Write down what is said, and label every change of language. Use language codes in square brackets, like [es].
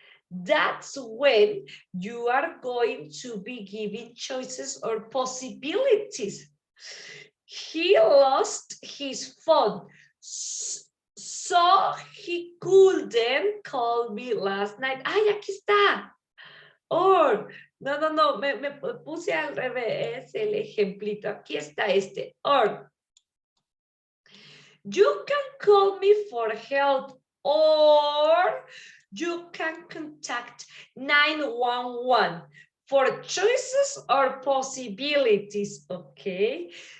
[en] That's when you are going to be giving choices or possibilities. He lost his phone, so he couldn't call me last night. [es] Ay, aquí está. Or, no, me puse al revés el ejemplito. Aquí está este. [en] Or, you can call me for help, or you can contact 911 for choices or possibilities, okay?